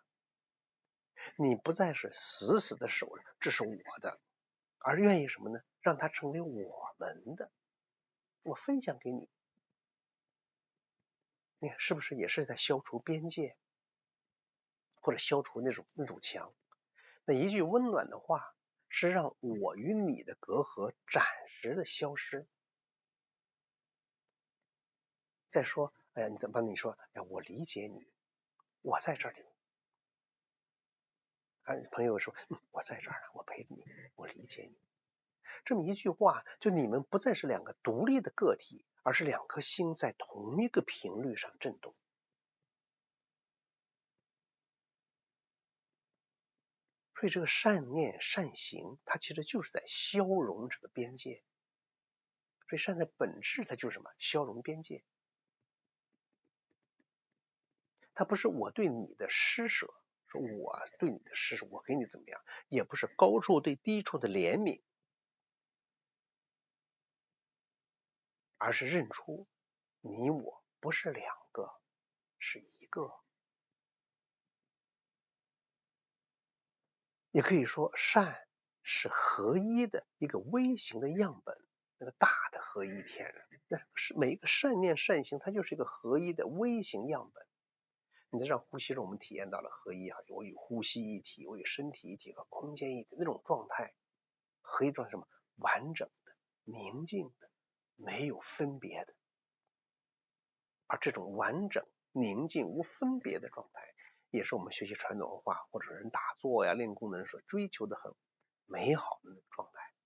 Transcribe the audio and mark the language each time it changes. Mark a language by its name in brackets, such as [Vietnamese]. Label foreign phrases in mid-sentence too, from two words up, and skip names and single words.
[Chinese] 你不再是死死的守着這是我的，而願意什麼呢？讓它成為我們的，我分享給你。你看是不是也是在消除邊界，或者消除那堵牆？那一句溫暖的話，是讓我與你的隔閡暫時的消失。再說，你說，我理解你，我在這裡。朋友說，我在這兒呢，我陪着你，我理解你。這麼一句話，就你們不再是兩個獨立的個體，而是兩顆心在同一個頻率上震動。所以這個善念善行，它其實就是在消融這個邊界。所以善的本質它就是什麼？消融邊界。它不是我對你的施捨，說我對你的施捨，我給你怎麼樣，也不是高處對低處的憐憫，而是認出你我不是兩個，是一個。也可以說，善是合一的一個微型的樣本，那個大的合一天然，那是每一個善念善行，它就是一個合一的微型樣本。你在這呼吸中，我們體驗到了合一，我與呼吸一體，我與身體一體和空間一體那種狀態。合一狀態什麼？完整的、寧靜的、沒有分別的。而這種完整、寧靜、無分別的狀態，也是我們學習傳統文化或者人打坐呀、練功的人所追求的很美好的那種狀態。